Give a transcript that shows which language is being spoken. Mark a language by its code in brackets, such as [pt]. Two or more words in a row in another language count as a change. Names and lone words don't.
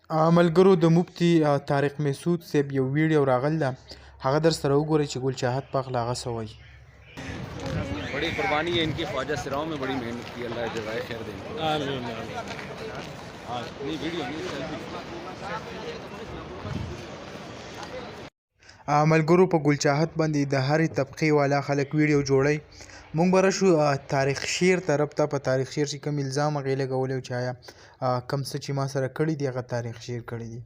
[ps] ملګرو د مفتي طارق مسعود صاحب یو ویډیو راغلی ده، هغه در سره وګورئ چې ګل چاهت په غلا هغه څه وایي. [ur] بڑی قربانی ہے ان کی، خواجہ سراؤں میں بڑی محنت کی، اللہ جزائے خیر دے. نہیں ویڈیو نہیں [ps] ملګرو په ګل چاهت باندې د هرې طبقې والا خلک ویډیو جوړی. مونږ به راشو تاریخ شیر طرف ته. په تاریخ شیر چې کوم الزام هغې لګولی و چې آیا کوم څه چې ما سره کړي دي هغه تاریخ شیر کړي دي.